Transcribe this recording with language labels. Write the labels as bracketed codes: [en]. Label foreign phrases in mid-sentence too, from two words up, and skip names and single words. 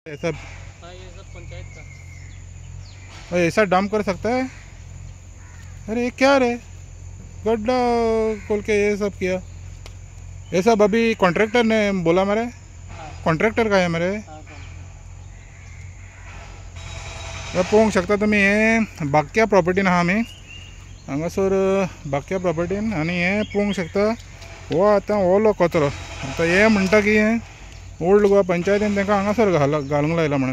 [hi] ऐसा हाँ, ये सब पंचायत का। ऐसा डंप कर सकता है? अरे ये क्या रे, गड्ढा खोल के ये सब किया। ये सब अभी कॉन्ट्रैक्टर ने बोला मेरे। हाँ [kok] कॉन्ट्रॅक्टर काय मरे? [hi] हाँ [kok] पळोवंक शकता तुमी, हे बाक्या प्रॉपर्टीन आहा आमी हांगासर, बाक्या प्रॉपर्टीन। आनी हे पळोवंक शकता, हो आतां ओलो कचरो। आतां हे म्हणटा की हे ओल्ड गोवा पंचायतीन तांकां हांगासर घालूंक लायला म्हणून।